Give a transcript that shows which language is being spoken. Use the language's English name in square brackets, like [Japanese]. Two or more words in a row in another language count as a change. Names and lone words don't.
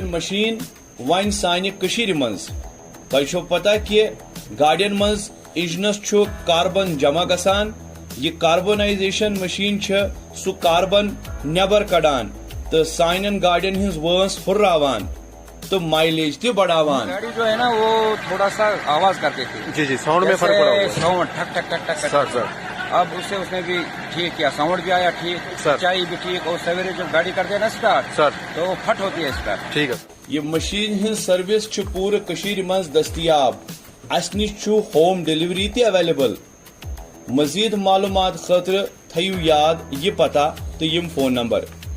[Kashmiri] मशीन वन सानि कशीर मंज तोह पता कि गाड़ियन मंज इंजनस छु कार्बन जमा गसान। यह कार्बोनाइजेशन मशीन सु कार्बन नबर कड़ान तो साइन गाड़ियन हिंज वंस हुर्रावान तो माइलेज ते बढ़ावान। [Hindi] गाड़ी जो है ना वो थोड़ा सा आवाज करती थी। जी जी, साउंड में फर्क पड़ा होगा। साउंड ठक ठक ठक ठक सर अब उसने भी ठीक किया, साउंड भी आया ठीक, सच्चाई भी ठीक। और सवेरे जब गाड़ी करते हैं ना स्टार्ट सर तो वो फट होती है स्टार्ट। ठीक है। [Kashmiri] ये मशीन हिंद सर्विस पूरे कशीर मज दस्तियाब। अस निश [English] home delivery [Kashmiri] ते अवेलेबल। मजीद मालूमात खतर थयू याद ये पता तो यम फोन नंबर